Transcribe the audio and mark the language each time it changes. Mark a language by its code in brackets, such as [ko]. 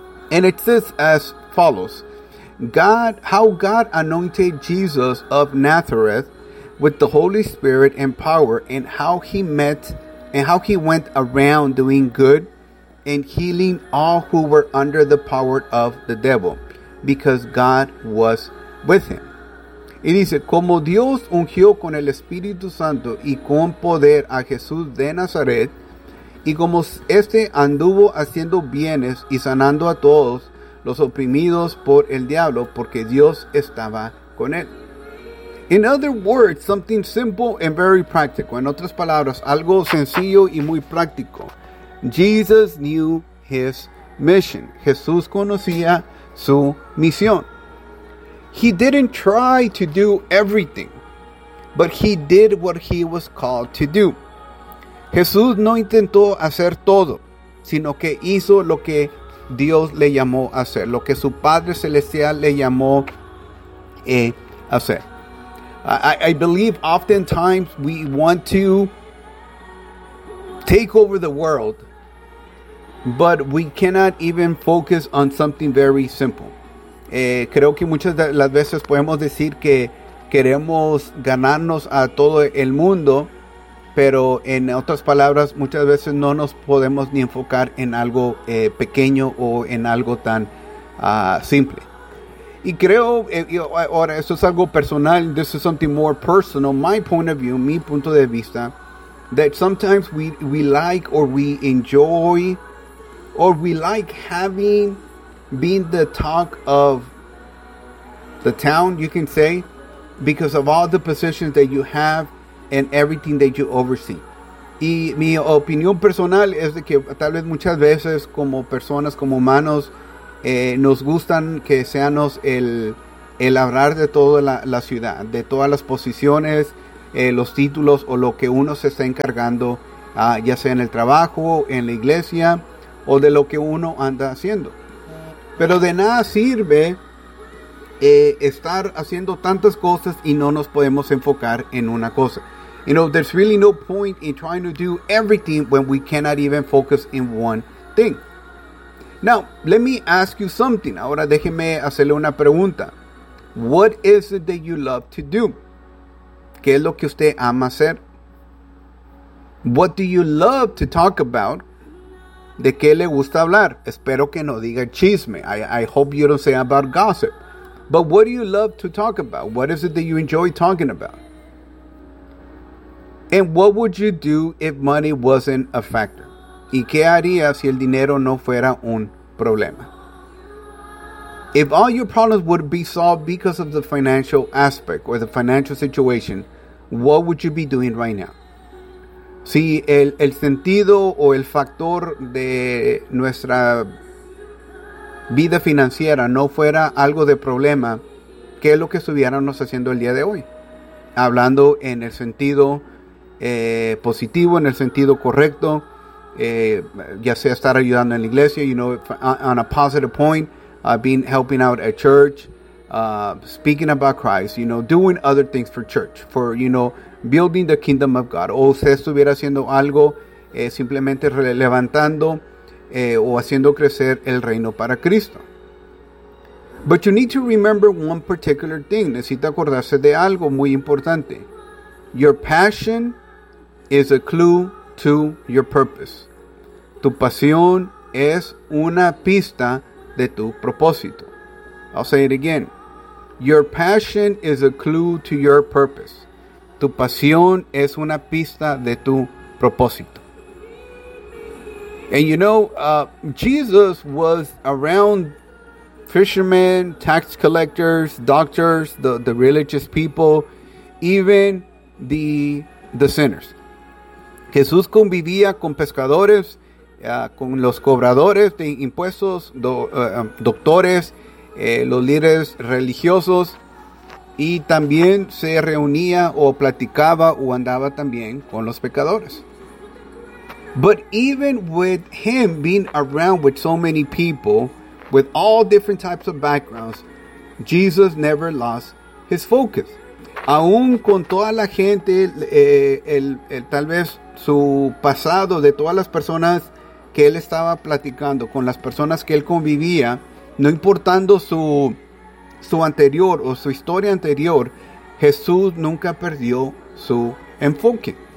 [en] And it says as follows. How God anointed Jesus of Nazareth with the Holy Spirit and power, and how he went around doing good and healing all who were under the power of the devil, because God was with him. [es] Y dice, como Dios ungió con el Espíritu Santo y con poder a Jesús de Nazaret, y como este anduvo haciendo bienes y sanando a todos los oprimidos por el diablo, porque Dios estaba con él. [en] In other words, something simple and very practical. [es] En otras palabras, algo sencillo y muy práctico. [en] Jesus knew his mission. [es] Jesús conocía su misión. [en] He didn't try to do everything, but he did what he was called to do. [es] Jesús no intentó hacer todo, sino que hizo lo que Dios le llamó a hacer, lo que su Padre Celestial le llamó a hacer. [en] I believe oftentimes we want to take over the world, but we cannot even focus on something very simple. [es] Creo que muchas de las veces podemos decir que queremos ganarnos a todo el mundo, pero en otras palabras, muchas veces no nos podemos ni enfocar en algo pequeño o en algo tan simple. Y creo, ahora esto es algo personal, [en] this is something more personal, my point of view, [es] mi punto de vista, [en] that sometimes we like or we enjoy or we like having been the talk of the town, you can say, because of all the positions that you have and everything that you oversee. [es] Y mi opinión personal es de que tal vez muchas veces como personas, como humanos, nos gustan que seamos el hablar de toda la ciudad, de todas las posiciones, los títulos o lo que uno se está encargando, ya sea en el trabajo, en la iglesia o de lo que uno anda haciendo. Pero de nada sirve estar haciendo tantas cosas y no nos podemos enfocar en una cosa. [en] You know, there's really no point in trying to do everything when we cannot even focus in one thing. Now, let me ask you something. [es] Ahora déjeme hacerle una pregunta. [en] What is it that you love to do? [es] ¿Qué es lo que usted ama hacer? [en] What do you love to talk about? [es] ¿De qué le gusta hablar? Espero que no diga chisme. [en] I hope you don't say about gossip. But what do you love to talk about? What is it that you enjoy talking about? And what would you do if money wasn't a factor? [es] ¿Y qué haría si el dinero no fuera un problema? [en] If all your problems would be solved because of the financial aspect or the financial situation, what would you be doing right now? [es] Si el sentido o el factor de nuestra vida financiera no fuera algo de problema, ¿qué es lo que estuviéramos haciendo el día de hoy? Hablando en el sentido positivo, en el sentido correcto, ya sea estar ayudando en la iglesia, [en] you know, on a positive point, being helping out at church, speaking about Christ, you know, doing other things for church, for, you know, building the kingdom of God. [es] O usted estuviera haciendo algo simplemente levantando o haciendo crecer el reino para Cristo. [en] But you need to remember one particular thing. [es] Necesita acordarse de algo muy importante. [en] Your passion is a clue to your purpose. [es] Tu pasión es una pista de tu propósito. [en] I'll say it again. Your passion is a clue to your purpose. [es] Tu pasión es una pista de tu propósito. [en] And you know, Jesus was around fishermen, tax collectors, doctors, the religious people, even the sinners. [es] Jesús convivía con pescadores, con los cobradores de impuestos, doctores, los líderes religiosos, y también se reunía o platicaba o andaba también con los pecadores. [en] But even with him being around with so many people, with all different types of backgrounds, Jesus never lost his focus. [es] Aún con toda la gente, tal vez su pasado, de todas las personas que él estaba platicando, con las personas que él convivía, no importando su anterior o su historia anterior, Jesús nunca perdió su enfoque.